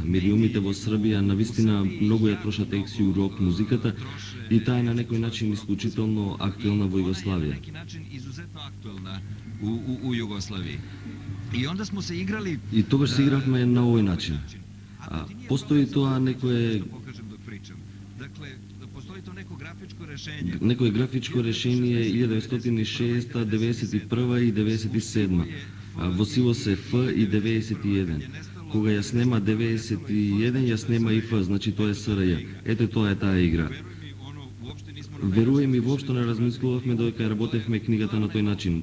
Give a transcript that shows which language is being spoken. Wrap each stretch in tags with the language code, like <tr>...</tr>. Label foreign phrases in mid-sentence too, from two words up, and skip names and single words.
<mk>Медиумите во Србија навистина многу ја трошат ексију рок музиката и таа е на некој начин исклучително актуелна во Југославија.</mk> <sr>На некој начин изузетно актуелна у Југославија. И онда смо се играли...</sr> <mk>И тогаш се игравме на овој начин. Постои тоа некое...</mk> <sr>Dakle, postoji to neko grafičko rešenje.</sr> <mk>Некое графичко решение 1906, 91 и 97. Во сила се Ф и 91. Кога ја снема 91, ја снема и Ф, значи тоа е СРЈ. Ете тоа е таа игра. Верувај ми, воопшто не размислувавме додека ја работевме книгата на тој начин.</mk>